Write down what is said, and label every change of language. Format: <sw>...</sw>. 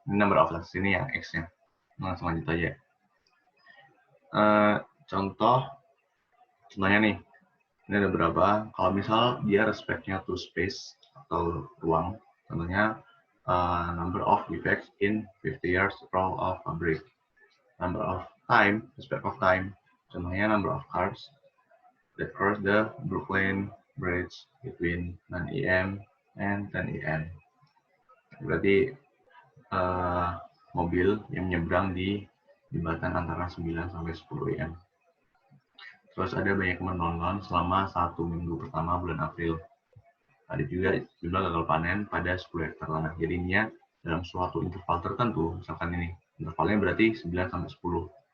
<id>Ini number of success ini yang X-nya. Langsung lanjut aja. Contohnya nih, ini ada beberapa. Kalau misal dia respect-nya to space atau ruang, contohnya</id> <en>number of defects in 50 years roll of fabric. Number of time, respect of time, contohnya number of cars that cross the Brooklyn Bridge between 9 AM and 10 AM.</en> <id>Berarti mobil yang menyeberang di jembatan antara 9 sampai 10 AM. Terus ada banyak menonton selama 1 minggu pertama bulan April. Ada juga jumlah gagal panen pada 10 hektar tanah. Jadinya dalam suatu interval tertentu, misalkan ini, intervalnya berarti 9 sampai 10.</id>